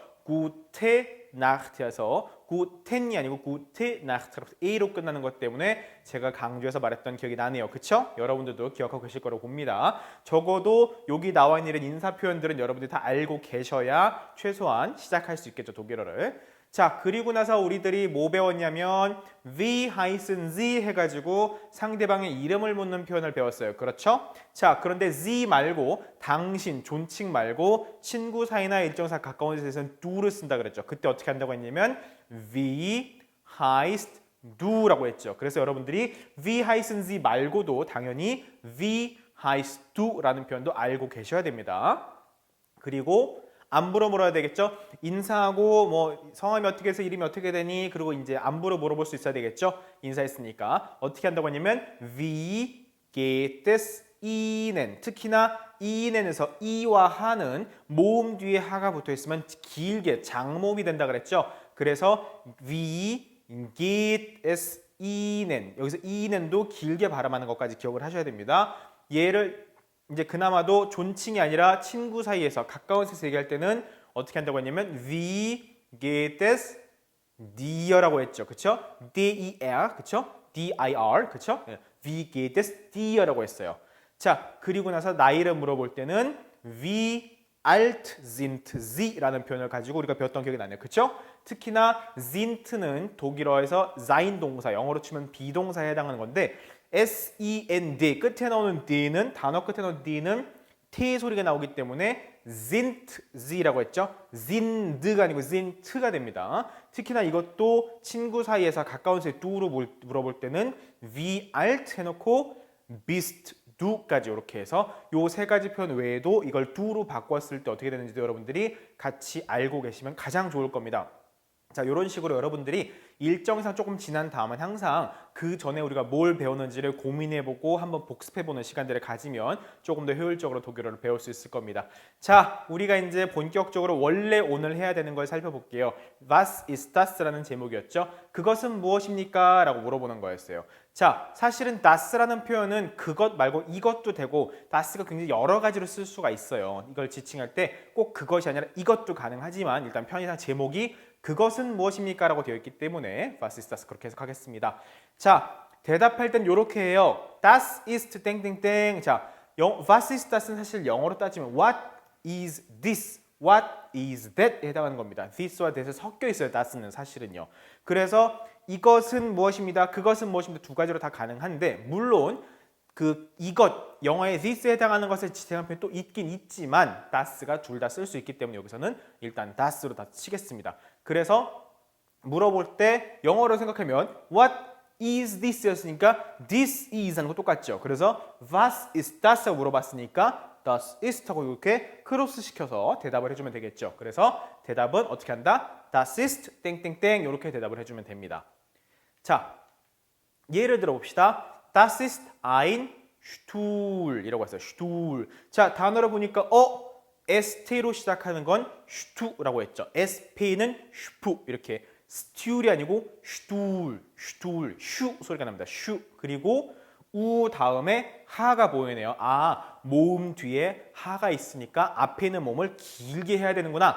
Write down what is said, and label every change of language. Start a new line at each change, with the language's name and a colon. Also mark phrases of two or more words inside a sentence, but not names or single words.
German: Gute Nacht
Korean: 에서 Guten이 아니고
German: Gute Nacht
Korean: A로 끝나는 것 때문에 제가 강조해서 말했던 기억이 나네요. 그쵸? 여러분들도 기억하고 계실 거라고 봅니다. 적어도 여기 나와 있는 이런 인사 표현들은 여러분들이 다 알고 계셔야 최소한 시작할 수 있겠죠, 독일어를. 자, 그리고 나서 우리들이 뭐 배웠냐면
German: wie heißen Sie
Korean: 해가지고 상대방의 이름을 묻는 표현을 배웠어요. 그렇죠? 자, 그런데 Sie 말고 당신, 존칭 말고 친구 사이나 일정사 가까운 데서는 du를 쓴다 그랬죠. 그때 어떻게 한다고 했냐면
German: wie heißt du
Korean: 라고 했죠. 그래서 여러분들이
German: wie heißen Sie
Korean: 말고도 당연히
German: wie heißt du
Korean: 라는 표현도 알고 계셔야 됩니다. 그리고 안부로 물어야 되겠죠. 인사하고 뭐 성함이 어떻게 해서 이름이 어떻게 되니 그리고 이제 안부로 물어볼 수 있어야 되겠죠. 인사했으니까 어떻게 한다고 하냐면
German: wie geht es Ihnen
Korean: 특히나 Ihnen,에서 이와 하는 모음 뒤에 하가 붙어 있으면 길게 장모음이 된다 그랬죠. 그래서
German: wie geht es Ihnen
Korean: 여기서 Ihnen도 길게 발음하는 것까지 기억을 하셔야 됩니다. 얘를 이제 그나마도 존칭이 아니라 친구 사이에서 가까운 데서 얘기할 때는 어떻게 한다고 했냐면
German: wie geht es dir
Korean: 라고 했죠. 그쵸? dir, 그쵸? dir, 그쵸?
German: wie geht es dir라고 했어요.
Korean: 자, 그리고 나서 나이를 물어볼 때는
German: wie alt sind Sie?
Korean: 라는 표현을 가지고 우리가 배웠던 기억이 나네요. 그쵸? 특히나 sind는 독일어에서 sein 동사, 영어로 치면 비동사에 해당하는 건데 S-E-N-D 끝에 나오는 D는 단어 끝에 나오는 D는 T 소리가 나오기 때문에 sind Z라고 했죠. sind가 아니고 sind가 됩니다. 특히나 이것도 친구 사이에서 가까운 사이 du로 물어볼 때는
German: wie alt
Korean: 해놓고
German: bist du
Korean: 까지 이렇게 해서 요 세 가지 표현 외에도 이걸 du로 바꿨을 때 어떻게 되는지도 여러분들이 같이 알고 계시면 가장 좋을 겁니다. 자, 이런 식으로 여러분들이 일정상 조금 지난 다음은 항상 그 전에 우리가 뭘 배웠는지를 고민해보고 한번 복습해보는 시간들을 가지면 조금 더 효율적으로 독일어를 배울 수 있을 겁니다. 자, 우리가 이제 본격적으로 원래 오늘 해야 되는 걸 살펴볼게요.
German: Was ist das?
Korean: 라는 제목이었죠. 그것은 무엇입니까? 라고 물어보는 거였어요. 자, 사실은 das라는 표현은 그것 말고 이것도 되고 das가 굉장히 여러 가지로 쓸 수가 있어요. 이걸 지칭할 때 꼭 그것이 아니라 이것도 가능하지만 일단 편의상 제목이 그것은 무엇입니까? 라고 되어 있기 때문에
German: Was ist das?
Korean: 그렇게 해석하겠습니다. 자, 대답할 땐 이렇게 해요.
German: Das ist 땡땡땡. 자, Was ist das
Korean: 는 사실 영어로 따지면
English: What is this? What is that
Korean: 에 해당하는 겁니다. this와 that이 섞여 있어요. das는 사실은요. 그래서 이것은 무엇입니다. 그것은 무엇입니다. 두 가지로 다 가능한데 물론 그 이것 영어의 this에 해당하는 것을 지칭한 표현이 또 있긴 있지만 das가 둘 다 쓸 수 있기 때문에 여기서는 일단 das로 다 치겠습니다. 그래서 물어볼 때 영어로 생각하면
English: what is this
Korean: 였으니까
English: this is
Korean: 하는 거 똑같죠. 그래서
German: was is das
Korean: 하고 물어봤으니까
German: das ist
Korean: 하고 이렇게 크로스 시켜서 대답을 해주면 되겠죠. 그래서 대답은 어떻게 한다?
German: das ist
Korean: 땡땡땡 이렇게 대답을 해주면 됩니다. 자, 예를 들어 봅시다.
German: Das ist ein Stuhl 이라고 했어요. Stuhl.
Korean: 자, 단어를 보니까 ST로 시작하는 건 슈투라고 했죠. SP는 슈프 이렇게 스튜울이 아니고 슈툴, 슈툴, 슈 소리가 납니다. 슈. 그리고 우 다음에 하가 보이네요. 아, 모음 뒤에 하가 있으니까 앞에 있는 몸을 길게 해야 되는구나.